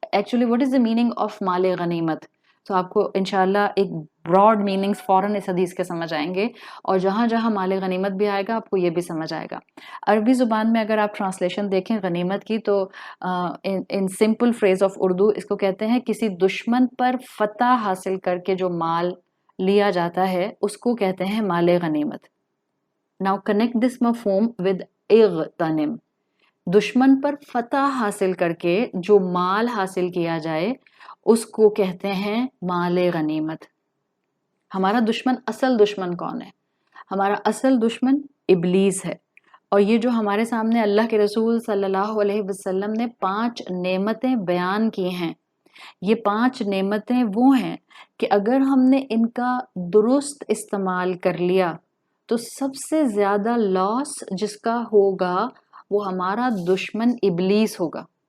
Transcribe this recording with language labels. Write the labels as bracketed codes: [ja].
[en] actually what is the meaning of [ur] مال غنیمت؟ تو آپ کو انشاءاللہ ایک براڈ میننگز فوراً اس حدیث کے سمجھ آئیں گے، اور جہاں جہاں مال غنیمت بھی آئے گا آپ کو یہ بھی سمجھ آئے گا. عربی زبان میں اگر آپ ٹرانسلیشن دیکھیں غنیمت کی تو [en] in simple phrase of [ur] اردو اس کو کہتے ہیں کسی دشمن پر فتح حاصل کر کے جو مال لیا جاتا ہے اس کو کہتے ہیں مال غنیمت. [en] Now connect this مفہوم with اغتنم. [ur] دشمن پر فتح حاصل کر کے جو مال حاصل کیا جائے اس کو کہتے ہیں مال غنیمت. ہمارا دشمن، اصل دشمن کون ہے؟ ہمارا اصل دشمن ابلیس ہے. اور یہ جو ہمارے سامنے اللہ کے رسول صلی اللہ علیہ وسلم نے 5 نعمتیں بیان کی ہیں، یہ 5 نعمتیں وہ ہیں کہ اگر ہم نے ان کا درست استعمال کر لیا تو سب سے زیادہ لاس جس کا ہوگا وہ ہمارا دشمن ابلیس ہوگا.